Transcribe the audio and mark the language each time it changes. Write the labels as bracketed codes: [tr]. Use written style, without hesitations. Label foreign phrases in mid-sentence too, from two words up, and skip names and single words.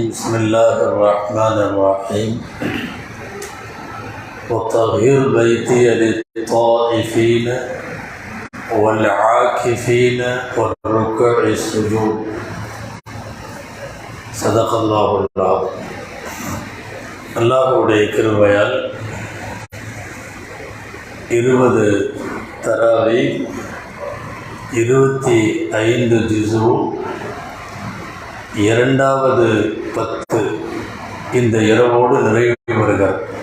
[ar] بسم الله الرحمن الرحيم. وطهر بيتي للطائفين والعاكفين والركع السجود. صدق الله العظيم. [ta] அல்லாஹ்வுடைய கிருபையால் 20 தராவி 25 ஜுஸு இரண்டாவது 10 இந்த இரவோடு நிறைவு வருகிறார்.